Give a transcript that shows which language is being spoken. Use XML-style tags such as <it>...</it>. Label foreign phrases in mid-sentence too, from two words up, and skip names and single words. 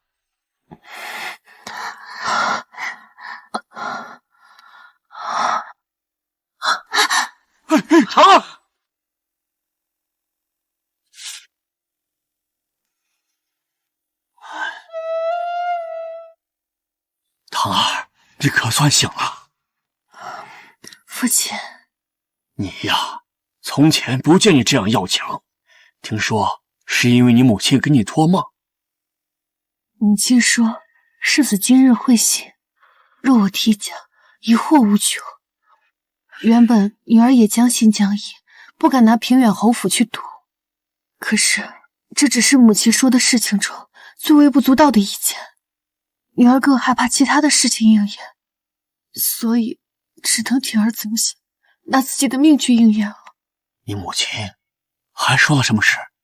<zh>桃兒，桃兒，你可算醒了。父親，你呀，從前不見你這樣要強，聽說是因為你母親給你托夢。母親說世子今日會醒，若我替家，疑禍無窮。原本女兒也將信將疑，不敢拿平遠侯府去賭。可是這只是母親說的事情中最微不足道的一件，女兒更害怕其他的事情應驗，所以只能鋌而走險，拿自己的命去應驗了。你母親還說了什麼事？</zh>